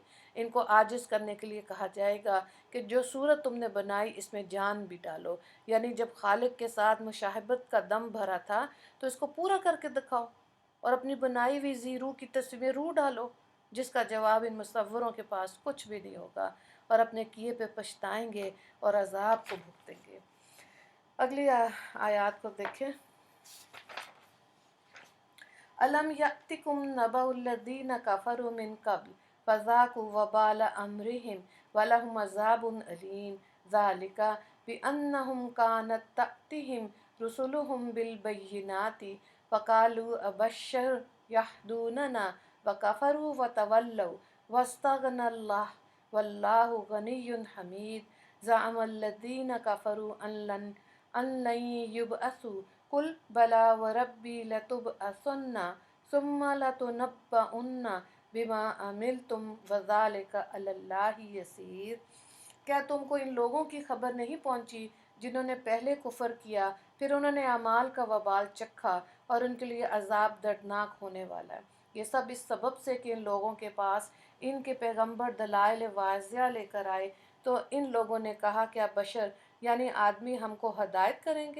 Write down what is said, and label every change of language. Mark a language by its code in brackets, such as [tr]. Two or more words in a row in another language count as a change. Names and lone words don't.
[hi] इनको आजिज़ करने के लिए कहा जाएगा कि जो सूरत तुमने बनाई इसमें जान भी डालो, यानी जब खालिक के साथ मुशाहबत का दम भरा था तो इसको पूरा करके दिखाओ और अपनी बनाई हुई ज़ीरू की तस्वीर रूह डालो, जिसका जवाब इन मुसव्वरों के पास कुछ भी नहीं होगा और अपने किए पे पछताएंगे और अजाब को भुगतेंगे। अगली आयत को देखें। [ar] ألم يأتكم نبأ الذين كفروا من قبل فذاقوا وبال أمرهم ولهم عذاب أليم ذلك بأنهم كانت تأتيهم رسلهم بالبينات فقالوا أبشر يهدوننا وكفروا وتولوا واستغنى الله والله غني حميد زعم الذين كفروا أن لن يبعثوا قل بلى وربي لتبعثن ثم لتنبؤن بما عملتم وذلك على الله يسير. [hi] क्या तुमको इन लोगों की खबर नहीं पहुंची जिन्होंने पहले कुफर किया, फिर उन्होंने अमाल का वबाल चखा और उनके लिए अजाब दर्दनाक होने वाला है। ये सब इस सबब से कि इन लोगों के पास इनके पैगंबर दलाइल वाज़िया लेकर आए तो इन लोगों ने कहा क्या बशर यानी आदमी हमको हदायत करेंगे।